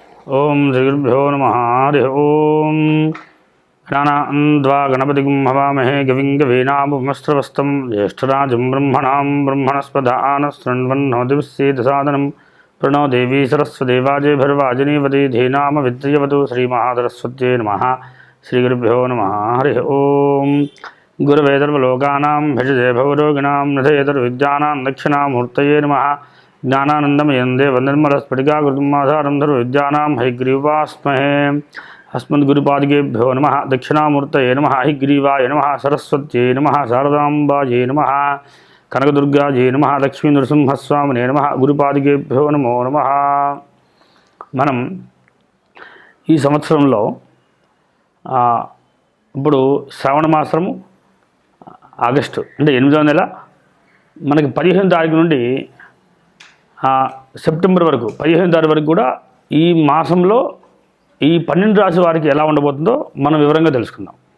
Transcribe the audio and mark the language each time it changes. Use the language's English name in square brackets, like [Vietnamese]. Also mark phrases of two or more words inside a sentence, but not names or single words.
[Sanskrit] ఓం శ్రీగురుభ్యో నమః. హరి ఓం. గణానాన్వా గణపతిం హవామహే కవిం కవీనాముపమస్రవస్తం జ్యేష్ఠరాజం బ్రహ్మణాం బ్రహ్మణస్పదానశృण्वन्नोतिभिस्सीदसादनं प्रणो देवी सरस्वती वाजेभिर्वाजिनीवती धीनाम विद्यवतु श्रीमहासरस्वत्यै नमः. श्रीगुरुभ्यो नमः. हरि ओं. गुरवे सर्वलोकानां भिषजे भवरोगिणां निधयेतर्विद्यानां दक्षिणामूर्तये नमः. ज्ञानानन्दमयं देवनिर्मलस्फटिकाकृतिम् आधारं सर्वविद्यानां हयग्रीवास्महे. अस्मद्गुरुपादिकेभ्यो नमः. दक्षिणामूर्तये नमः. हयग्रीवाय नमः. सरस्वत्यै नमः. शारदाम्बायै नमः. कनकदुर्गायै नमः. लक्ष्मीनृसिंहस्वामिने नमः. గురుపాదికేభ్యో నమో నమః. [Telugu] మనం ఈ సంవత్సరంలో ఇప్పుడు శ్రావణ మాసము ఆగస్టు అంటే 8వ నెల మనకి 15వ తారీఖు నుండి సెప్టెంబర్ వరకు 15వ తారీఖు వరకు కూడా ఈ మాసంలో ఈ 12 రాశి వారికి ఎలా ఉండబోతుందో మనం వివరంగా తెలుసుకుందాం.